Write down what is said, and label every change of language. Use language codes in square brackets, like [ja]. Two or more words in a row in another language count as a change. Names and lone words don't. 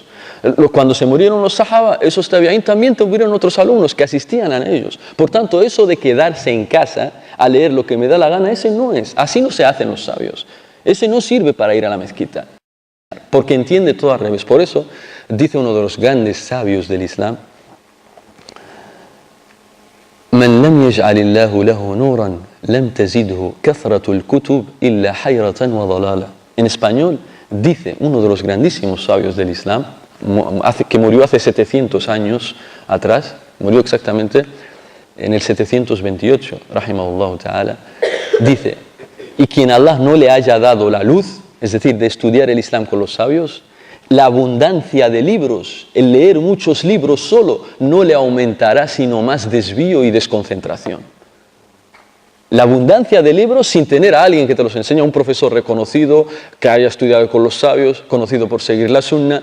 [es] Cuando se murieron los sahaba, esos tabi'in también tuvieron otros alumnos que asistían a ellos. Por tanto, eso de quedarse en casa a leer lo que me da la gana, ese no es. Así no se hacen los sabios. Ese no sirve para ir a la mezquita. Porque entiende todo al revés. Por eso, dice uno de los grandes sabios del Islam, [ar] من لم يجعل الله له نورا لم تزده كثرة الكتب إلا حيرة وضلالة. [es] En español, dice uno de los grandísimos sabios del Islam, que murió hace 700 años atrás, murió exactamente en el 728, [ar] رحمه الله تعالى, [es] dice, y quien Allah no le haya dado la luz, es decir, de estudiar el Islam con los sabios, la abundancia de libros, el leer muchos libros solo, no le aumentará sino más desvío y desconcentración. la abundancia de libros sin tener a alguien que te los enseñe, un profesor reconocido, que haya estudiado con los sabios, conocido por seguir la sunna.